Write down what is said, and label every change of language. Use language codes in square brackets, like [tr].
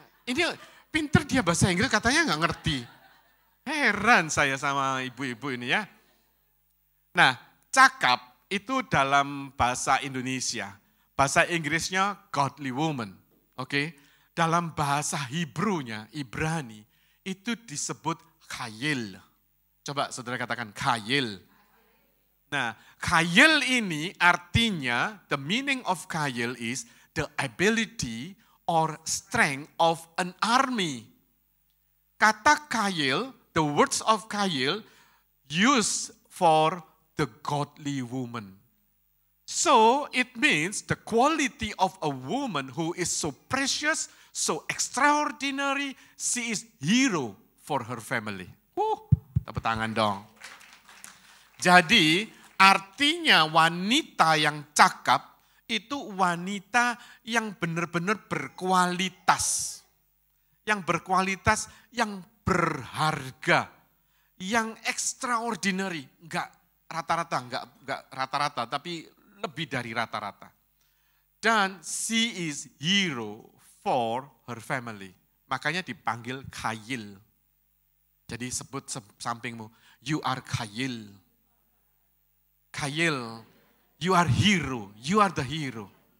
[id] Ini pinter dia bahasa Inggris katanya nggak ngerti. Heran saya sama ibu-ibu ini ya. Nah, cakap itu dalam bahasa Indonesia. Bahasa Inggrisnya godly woman. Oke. Dalam bahasa Hebrunya, Ibrani, itu disebut khayil. Coba saudara katakan khayil. Nah, khayil ini artinya, [en] the meaning of khayil is the ability or strength of an army. [id] Kata khayil, [en] the words of khayil used for the godly woman. So it means the quality of a woman who is so precious, so extraordinary, she is hero for her family. [id] Tepuk tangan dong. Jadi artinya wanita yang cakap itu wanita yang benar-benar berkualitas. Yang berkualitas, yang berharga, yang extraordinary. Enggak rata-rata, tapi lebih dari rata-rata. [en] Dan she is hero for her family. [id] Makanya dipanggil Khayil. Jadi sebut sampingmu, [en] you are Khayil. Khayil, you are hero, you are the hero.